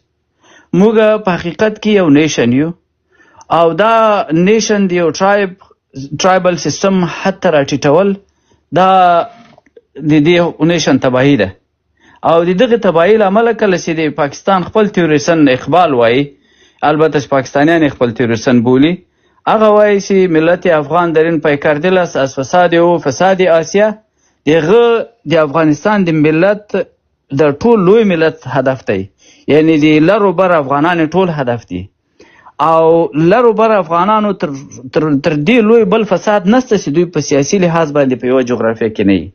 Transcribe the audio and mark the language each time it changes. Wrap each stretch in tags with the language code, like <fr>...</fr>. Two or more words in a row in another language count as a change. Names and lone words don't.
<ps>موږ په حقیقت کې یو نیشن یو او دا نیشن د یو ټرایبل سیستم حتی راټیټول دا د دې نیشن تباهي ده. او د دغه تباهي له امله کله چې د پاکستان خپل تیوریسن اقبال وایي، البته چې پاکستانیان خپل تیوریسن بولي، هغه وایي چې</ps> <fa>ملت افغان در این پیکر دل است از فساد او فساد آسیا.</fa> <ps>دغه د افغانستان د ملت د ټول لوی ملت هدف دی، یعنی د لرو بر افغانان ټول هدف دی، او لرو بر افغانانو تر دې لوی بل فساد نسته چې دوی په سیاسي لحاظ باندې په یوه جغرافیه کې نه وي.</ps>